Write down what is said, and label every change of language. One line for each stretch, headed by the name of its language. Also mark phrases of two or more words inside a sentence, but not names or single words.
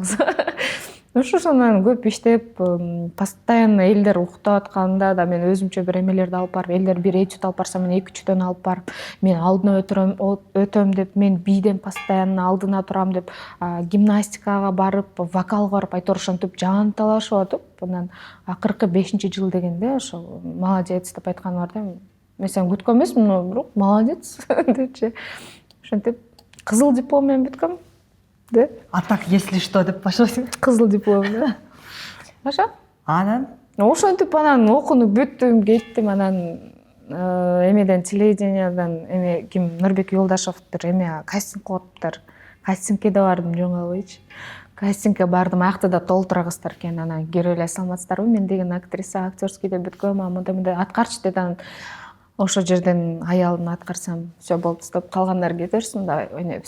Kyrgyz: Ошондон көп иштеп, постоянно элдер уктап атканда да мен өзүмчө бир эмелерди алып барып, элдер бир этюд алып барса, мен 2-3 алып барып, мен алдына өтөм деп, мен биден постоянно алдына турам деп, гимнастикага барып, вокалга барып, айтор ошентип жан талашып атып, анан акыркы 5-жыл дегенде ошо молодец деп айткан бар да. Мен сен күткөн эмесмин, но бирок молодец депчи. Ошентип кызыл диплом менен бүткөм.
Russian: Да? А так, если что,
Kyrgyz: деп баштайсың. Кызыл диплом, да. Ошо? Анан? Ошентип анан окууну бүттүм, кеттим, анан эмеден телевидениядан ким Нурбек Юлдашевдер кастинг кылыптыр. Кастингке да бардым, жоң албайчы. Кастингке бардым, аякта да толтура кыздар экен, анан кирип эле саламатсыздарбы, мен деген актриса, актерскийде бүткөм, мындай аткарчы деди, анан ошол жерден аялымды аткарсам, всё болду деп калгандар кете берсин, давай ойнойбуз.